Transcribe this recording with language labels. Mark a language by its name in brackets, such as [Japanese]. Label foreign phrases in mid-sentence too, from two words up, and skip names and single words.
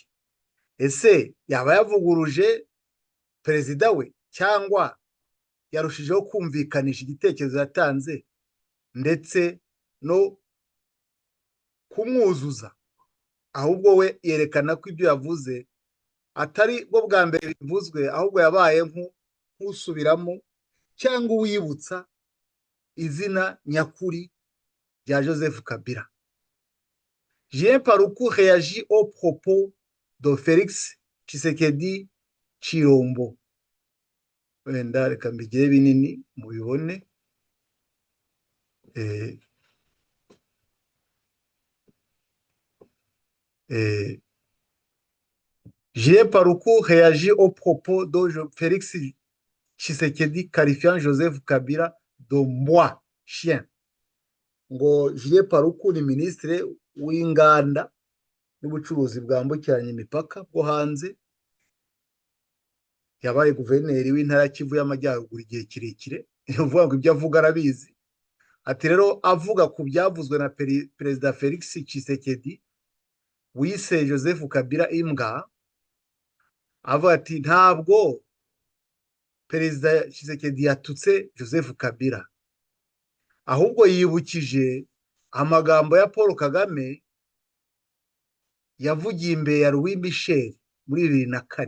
[Kinyarwanda] Ese yaba yavuguruje perezida we, cyangwa yarushijeho kumvikanisha igitekerezo yatanze ndetse no kumwuzuza, ahubwo we yerekana ko ibyo yavuze atari bwo bwa mbere bivuzwe, ahubwo yabaye nk'usubiramo cyangwa uwibutsa izina nyakuri rya Joseph Kabila. [French] Julien Paluku réagit au propos de Félix Tshisekedi Tshilombo. [Kinyarwanda] Wenda reka mbigire binini mubibone. [French] Julien Paluku réagit au propos de Félix Tshisekedi qualifiant Joseph Kabila de moi chien. [Kinyarwanda] Ngo Julien Paluku ni ministre w'inganda n'ubucuruzi bwambukiranya imipaka bwo hanze, yabaye guverineri w'intara Kivu y'Amajyaruguru igihe kirekire, ni ukuvuga ngo ibyo avuga arabizi. Ati rero avuga ku byavuzwe na perezida Felix Tshisekedi wise Joseph Kabila imbwa, avuga ati ntabwo perezida Tshisekedi yatutse Joseph Kabila, ahubwo yibukije amagambo ya Paul Kagame yavugiye imbere ya Louis Michel muri 2004.